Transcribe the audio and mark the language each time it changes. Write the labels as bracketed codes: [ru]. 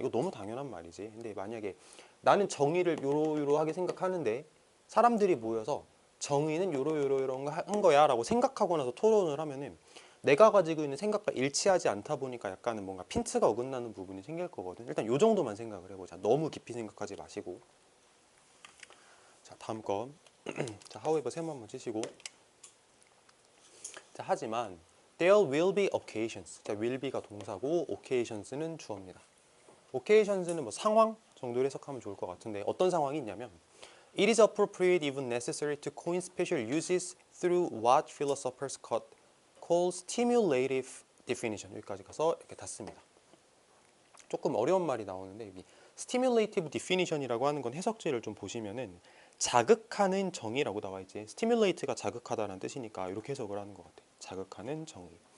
[ko] 이거 너무 당연한 말이지. 근데 만약에 나는 정의를 요러요러하게 생각하는데 사람들이 모여서 정의는 요러요러한 거야 라고 생각하고 나서 토론을 하면은 내가 가지고 있는 생각과 일치하지 않다 보니까 약간은 뭔가 핀트가 어긋나는 부분이 생길 거거든. 일단 요 정도만 생각을 해보자. 너무 깊이 생각하지 마시고. 자, 다음 거. 자, however 세모 한번 치시고. 자, 하지만 [en] there will be occasions. [ko] 자, will be가 동사고 occasions는 주어입니다. occasions는 뭐 상황 정도로 해석하면 좋을 것 같은데 어떤 상황이 있냐면 [en] It is appropriate, even necessary, to coin special uses through what philosophers call stimulative [ko] definition 여기까지 가서 이렇게 닫습니다. 조금 어려운 말이 나오는데 여기 stimulative definition이라고 하는 건 해석지를 좀 보시면은 자극하는 정의라고 나와 있지. stimulate가 자극하다는 뜻이니까 이렇게 해석을 하는 것 같아. 자극하는 정의.